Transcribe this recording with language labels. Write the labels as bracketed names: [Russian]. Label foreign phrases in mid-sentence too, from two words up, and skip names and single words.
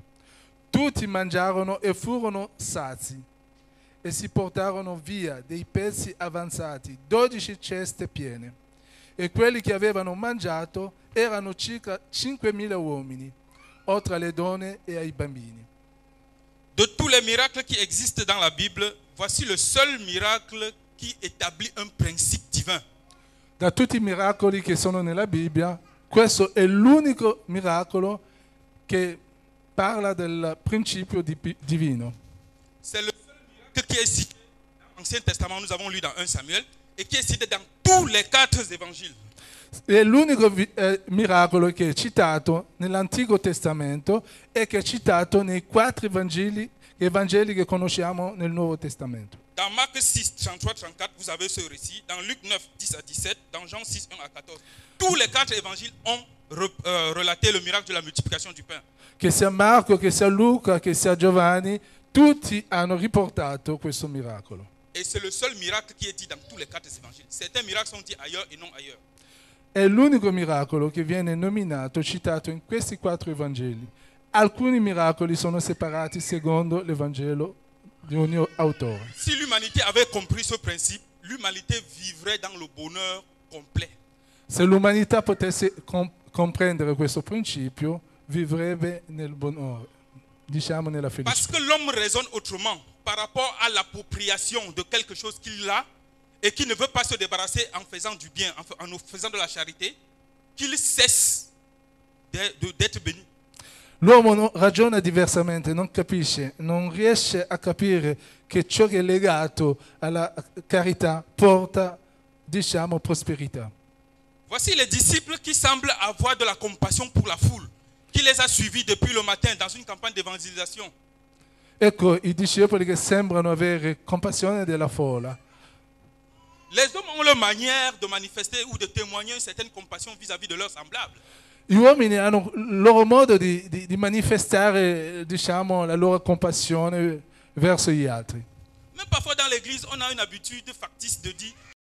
[Italian] Tutti mangiarono e furono sazi e si portarono via dei pezzi avanzati, 12 ceste piene. E quelli che avevano mangiato erano circa 5.000 uomini, oltre alle donne e ai bambini. [French] De tous les miracles qui existent dans la Bible, voici le seul miracle qui établit un principe divin. [Italian] Da tutti i miracoli che sono nella Bibbia, questo è l'unico miracolo che parla del principio divino. [French] C'est le seul miracle qui est cité dans l'Ancien Testament, nous avons lu dans 1 Samuel, et qui est cité dans tous les 4 évangiles. [Italian] È l'unico miracolo che è citato nell'Antico Testamento e che è citato nei 4 Evangeli che conosciamo nel Nuovo Testamento. [French] Dans Marc 6, 33-34, vous avez ce récit. Dans Luc 9, 10 à 17, dans Jean 6, 1 à 14. Tous les 4 évangiles ont relaté le miracle de la multiplication du pain. [Italian] Che sia Marco, che sia Luca, che sia Giovanni, tutti hanno riportato questo miracolo. [French] Et c'est le seul miracle qui est dit dans tous les 4 évangiles. Certains miracles sont dits ailleurs et non ailleurs. [Italian] È l'unico miracolo che viene nominato, citato in questi 4 Evangeli. Alcuni miracoli sono separati secondo l'Evangelo di ogni autore. [French] Si l'humanité avait compris ce principe, l'humanité vivrait dans le bonheur complet. [Italian] Se l'umanità potesse comprendere questo principio, vivrebbe nel bonheur, diciamo nella felicità. [French] Parce que l'homme raisonne autrement par rapport à l'appropriation de quelque chose qu'il a et qui ne veut pas se débarrasser en faisant du bien, en faisant de la charité, qu'il cesse d'être béni. [Italian] L'uomo ragiona diversamente, non capisce, non riesce a capire che ciò che è legato alla carità porta, diciamo, prosperità. [French] Voici les disciples qui semblent avoir de la compassion pour la foule, qui les a suivis depuis le matin dans une campagne d'évangélisation. [Italian] Ecco i discepoli che sembrano avere compassione della folla. [French] Les hommes ont leur manière de manifester ou de témoigner une certaine compassion vis-à-vis de leurs semblables. [Italian] Gli uomini hanno il loro modo di manifestare, diciamo, la loro compassione verso gli altri. [French] Même parfois dans l'église, on a une habitude factice de dire